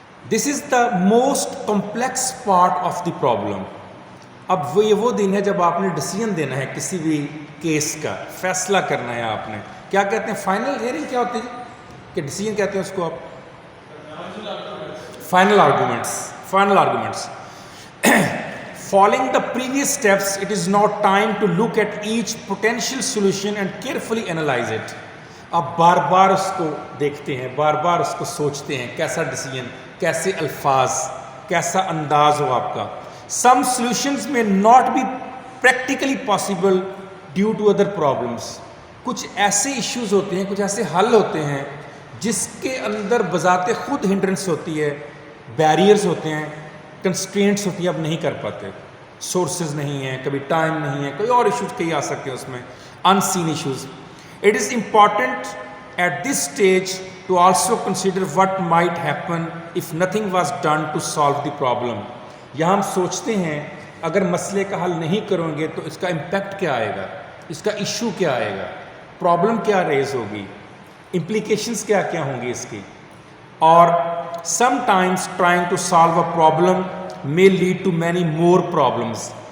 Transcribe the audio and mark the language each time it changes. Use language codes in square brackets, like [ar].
[en] This is the most complex part of the problem. [ur] اب وہ دن ہے جب آپ نے ڈیسیژن دینا ہے کسی بھی کیس کا, فیصلہ کرنا ہے آپ نے. کیا کہتے ہیں فائنل ہیئرنگ, کیا ہوتی ہے کہ ڈیسیژن کہتے ہیں اس کو آپ؟ Final arguments. [en] Following the previous steps, it is now time to look at each potential solution and carefully analyze it. [ur] آپ بار بار اس کو دیکھتے ہیں, بار بار اس کو سوچتے ہیں, کیسا ڈیسیژن, کیسے الفاظ, کیسا انداز ہو آپ کا. [en] Some solutions may not be practically possible due to other problems. [ur] کچھ ایسے ایشوز ہوتے ہیں, کچھ ایسے حل ہوتے ہیں جس کے اندر بذات خود ہنڈرنس ہوتی ہے, بیریئرز ہوتے ہیں, کنسٹرینٹس ہوتی ہیں, اب نہیں کر پاتے, سورسز نہیں ہیں, کبھی ٹائم نہیں ہے, کوئی اور ایشوز کئی آ سکتے ہیں اس میں, ان سین issues. [en] It is important at this stage to also consider what might happen if nothing was done to solve the problem. [ur] یہاں ہم سوچتے ہیں اگر مسئلے کا حل نہیں کرو گے تو اس کا امپیکٹ کیا آئے گا, اس کا ایشو کیا آئے گا, پرابلم کیا ریز ہوگی, امپلیکیشنز کیا کیا ہوں گی اس کی. [en] اور sometimes trying to solve a problem may lead to many more problems.